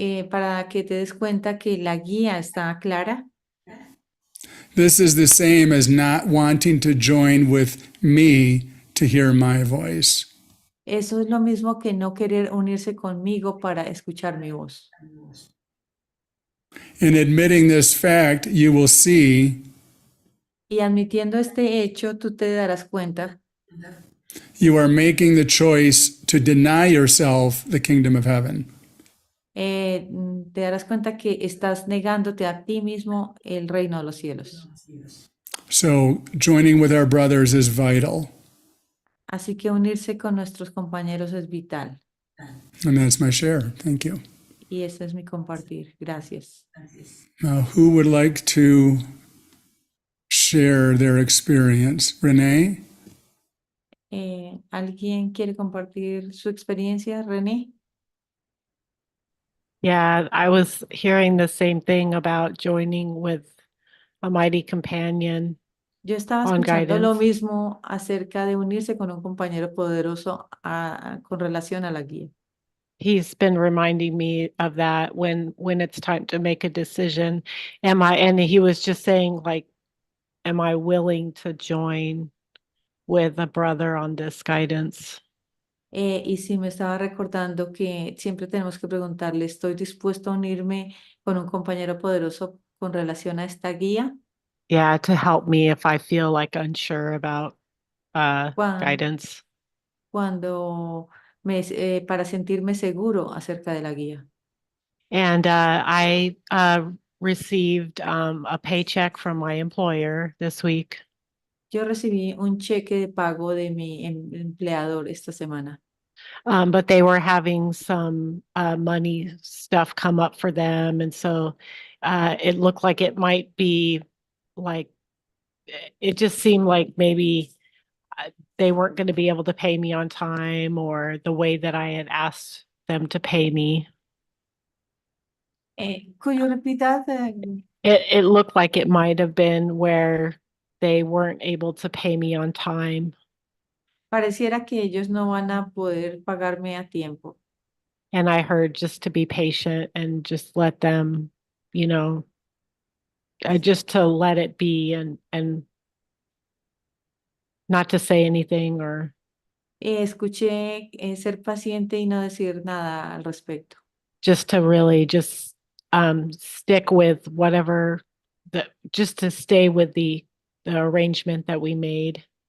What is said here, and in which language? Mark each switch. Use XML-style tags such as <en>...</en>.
<es>para que te des cuenta que la guía está clara.</es> <en>this is the same as not wanting to join with me to hear my voice.</en> <es>Eso es lo mismo que no querer unirse conmigo para escuchar mi voz.</es> <en>In admitting this fact, you will see</en> <es>Y admitiendo este hecho, tú te darás cuenta</es> <en>You are making the choice to deny yourself the kingdom of heaven.</en> <es>Te darás cuenta que estás negándote a ti mismo el reino de los cielos.</es> <en>So joining with our brothers is vital.</en> <es>Así que unirse con nuestros compañeros es vital.</es> <en>And that's my share. Thank you.</en> <es>Y ese es mi compartir. Gracias.</es> <en>Now, who would like to share their experience? Renee?</en> <es>¿Alguien quiere compartir su experiencia, René?</es> <en>Yeah, I was hearing the same thing about joining with a mighty companion.</en> <es>Yo estaba</es> <en>On</en> <es>escuchando lo</es> <en>guidance.</en> <es>mismo acerca de unirse con un compañero poderoso con relación a la guía.</es> <en>He's been reminding me of that when it's time to make a decision. And he was just saying, like, am I willing to join with a brother on this guidance?</en> <es>Y sí me estaba recordando que siempre tenemos que preguntarle, ¿estoy dispuesto a unirme con un compañero poderoso con relación a esta guía?</es> <en>Yeah, to help me if I feel like unsure about</en> <es>Cuan-</es> <en>guidance.</en> <es>Cuando para sentirme seguro acerca de la guía.</es> <en>And I received a paycheck from my employer this week.</en> <es>Yo recibí un cheque de pago de mi empleador esta semana,</es> <en>But they were having some money stuff come up for them. And so it looked like it might be like, it just seemed like maybe they weren't going to be able to pay me on time or the way that I had asked them to pay me. Could you repeat that? It looked like it might have been where they weren't able to pay me on time.</en> <es>Pareciera que ellos no van a poder pagarme a tiempo.</es> <en>And I heard just to be patient and just let them, you know, just to let it be and not to say anything or</en> <es>Escuché ser paciente y no decir nada al respecto.</es> <en>just to really just stick with whatever just to stay with the arrangement that we made.</en>